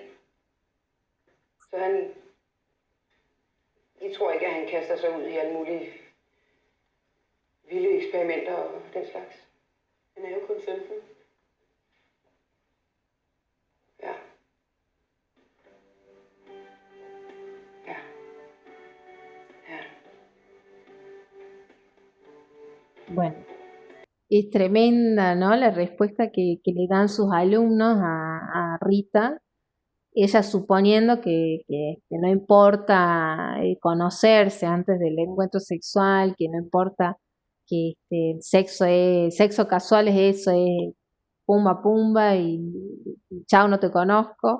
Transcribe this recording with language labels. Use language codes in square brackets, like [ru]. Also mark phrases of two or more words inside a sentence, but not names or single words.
[da] Så I tror ikke, at han kaster sig ud i alle mulige vilde eksperimenter og den slags? Han er jo kun 15. Ja. Ja. Ja. [es] Bueno, es tremenda, ¿no? La respuesta que le dan sus alumnos a Rita. ella suponiendo que no importa conocerse antes del encuentro sexual, que no importa que el sexo casual es eso, es pumba pumba y chao, no te conozco.